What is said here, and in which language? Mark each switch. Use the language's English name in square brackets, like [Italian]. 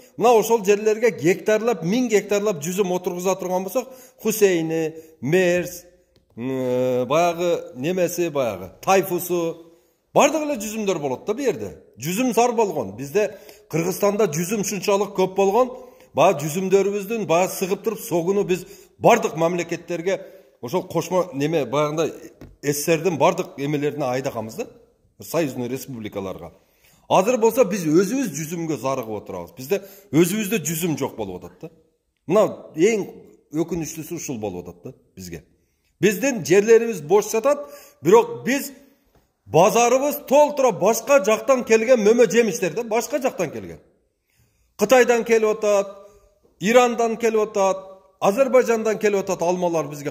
[Kyrgyz] Мына ошол жерлерге гектарлап, 1000 гектарлап жүзүм отургуза турган болсок, Хусейни, Мерс, баягы немеси, баягы Тайфусу, бардык эле жүзүмдөр болот да бу жерде. Жүзүм зар болгон. Бизде Кыргызстанда жүзүм шунчалык көп болгон. Баягы жүзүмдөрүбүздүн баягы сыгып туруп согуну биз бардык мамлекеттерге, ошол кошмо неме баягында СССРдин бардык эмелерине айдаганбыз да. Союзный республикаларга. [Kazakh] Азыр болса біз өзіміз жүзімге зарығып отырабыз. Бізде өзімізде жүзім жоқ болып атат да. [Kyrgyz] Мына ең өкүнүчтүүсү ушул болуп атат да бизге. Биздин жерлерибиз бош жатат, бирок биз базарыбыз толтура башка жактан келген мөмө жемиштер да, башка жактан келген. Кытайдан келип атат, Ирандан келип атат, Азербайжандан келип атат алмалар бизге.